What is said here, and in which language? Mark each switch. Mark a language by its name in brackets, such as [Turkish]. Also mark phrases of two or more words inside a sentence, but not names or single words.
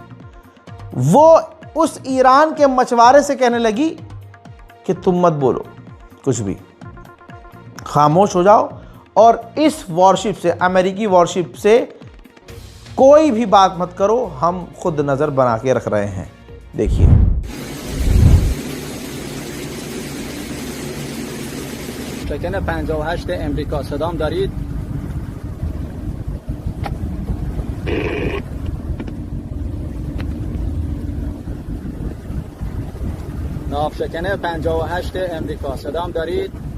[Hindi] वो उस ईरान के मछुआरे से कहने लगी कि तुम मत बोलो कुछ भी, खामोश हो जाओ और इस वॉरशिप से, अमेरिकी वॉरशिप से कोई भी बात मत करो, हम खुद नज़र बना के रख रहे हैं। देखिए, [Persian] شکن 58 امریکا صدام دارید؟ ناوشکن 58 امریکا صدام دارید؟